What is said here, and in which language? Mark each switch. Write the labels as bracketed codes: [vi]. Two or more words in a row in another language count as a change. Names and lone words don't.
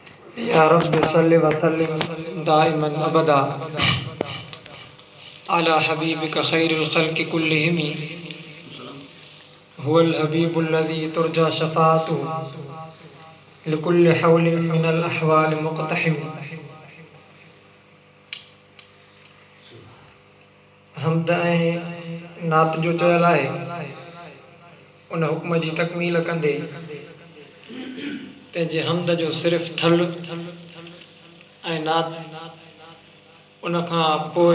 [ar] يا رب صل وسلم دائما أبدا على حبيبك خير الخلق كلهم هو الحبيب الذي ترجى شفاعته لكل هول من الأهوال مقتحم. [sd] हमद ऐं नात जो चयल आहे उन हुक्म जी तकमील कंदे पंहिंजे हमद जो सिर्फ़ ठल ऐं नात उन खां पोइ